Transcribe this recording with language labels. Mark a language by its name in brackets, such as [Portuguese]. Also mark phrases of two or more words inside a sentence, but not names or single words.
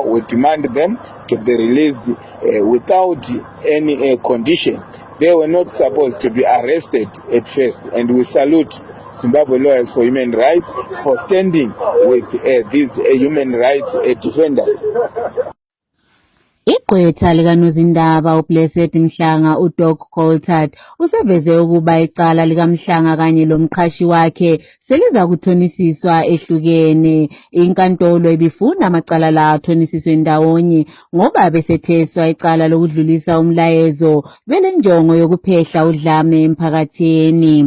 [English] We demand them to be released without any condition. They were not supposed to be arrested at first, and we salute Zimbabwe Lawyers for Human Rights for standing with these human rights defenders. [North Ndebele] Igqwetha likanozindaba uBlessed Mhlanga uDoc Coltart useveze ukuba icala likaMhlanga kanye lomqhashi wakhe seliza kuthonisiswa ehlukene. Inkantolo ibifuna amacala la athonisiswe ndawonye ngoba besetheswa icala lokudlulisa umlayezo belenjongo yokuphehla udlame emphakathini.